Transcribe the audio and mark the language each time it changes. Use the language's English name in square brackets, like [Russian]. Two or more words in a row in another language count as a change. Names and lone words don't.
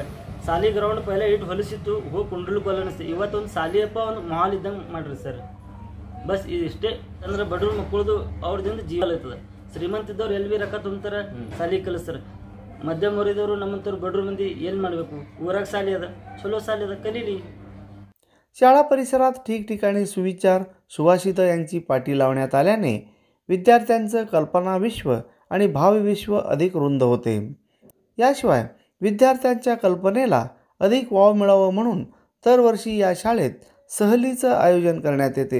[Kannada] ಶಾಲಿ ಗ್ರೌಂಡ್ ಪೈಲ ಇಟ್ಟು ಹೊಲಿಸಿತ್ತು, ಹೋಗಿ ಕುಂಡ್ಲು ಕೊಲ್ಲ ಅನಿಸ್ತು. ಇವತ್ತೊಂದು ಶಾಲಿಯಪ್ಪ ಒಂದು ಮಾಲ್ ಇದ್ದಂಗೆ ಮಾಡ್ರಿ ಸರ್. ಬಸ್ ಇದಿಷ್ಟೇ. ಅಂದ್ರೆ ಬಡವ್ರ ಮಕ್ಕಳದು ಅವ್ರದಿಂದ ಜೀವ ಇರ್ತದೆ. ಶ್ರೀಮಂತ ಇದ್ದವ್ರು ಎಲ್ಲಿ ಬಿ ರೊಕ್ಕ ತುಂಬ್ತಾರೆ, ಶಾಲಿ ಕಲಿಸ್ತಾರೆ. ಮಧ್ಯಮ ವರ್ಗದವರು ನಮ್ಮಂಥವ್ರು ಬಡವ್ರ ಮಂದಿ ಏನು ಮಾಡಬೇಕು? ಊರಾಗ ಶಾಲೆ ಅದ, ಚಲೋ ಶಾಲೆ ಅದ, कलीली. [Marathi] शाळा परिसरात ठिकठिकाणी सुविचार सुभाषितं यांची पाटी लावण्यात आल्याने विद्यार्थ्यांचं कल्पनाविश्व आणि भावविश्व अधिक रुंद होते. याशिवाय विद्यार्थ्यांच्या कल्पनेला अधिक वाव मिळावं म्हणून दरवर्षी या शाळेत सहलीचं आयोजन करण्यात येते.